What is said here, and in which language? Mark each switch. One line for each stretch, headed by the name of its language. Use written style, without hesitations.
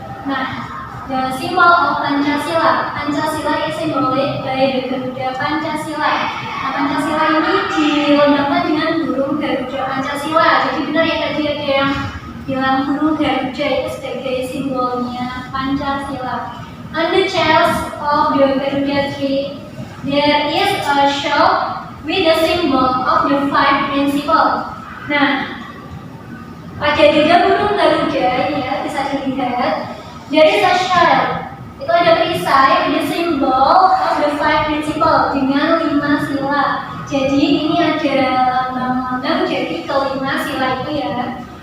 English: Nah, the symbol of Pancasila. Pancasila is symbolic by the Garuda Pancasila.
Indonesian: Nah, Pancasila ini dilambangkan dengan burung Garuda Pancasila. Jadi benar ya tadi ada yang bilang burung Garuda itu sebagai simbolnya Pancasila.
English: On the chest of the Garuda tree, there is a shell with the symbol of the 5 principles.
Indonesian: Nah, pada tiga burung Garuda ya bisa dilihat
English: there is a shell.
Indonesian: Itu ada perisai
English: with the symbol of the 5 principles
Indonesian: dengan 5 sila. Jadi ini ada lambang-lambang jadi kelima sila itu ya.